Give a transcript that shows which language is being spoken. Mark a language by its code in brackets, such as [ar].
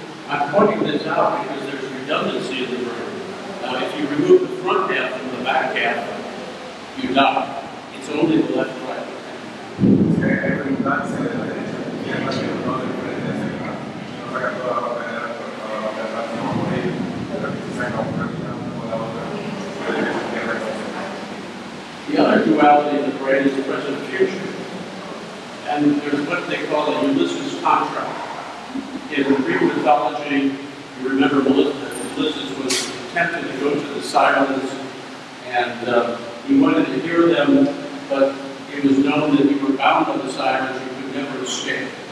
[en] I'm pointing this out because there's redundancy in the brain. Now, if you remove the front half from the back half, you die. It's only the left right. [es] Si hay redundancia de la derecha a la izquierda, pero no del frente hacia atrás. Si no saca toda la parte de adelante, toda la parte de atrás, no va a morir, pero que se saca una vida o la otra, puede que se pierda el concepto. [en] The other duality in the brain is present future. And there's what they call a Ulysses contract. In Greek mythology, you remember Ulysses was tempted to go to the Sirens, and he wanted to hear them, but it was known that you were bound by the Sirens, you could never escape.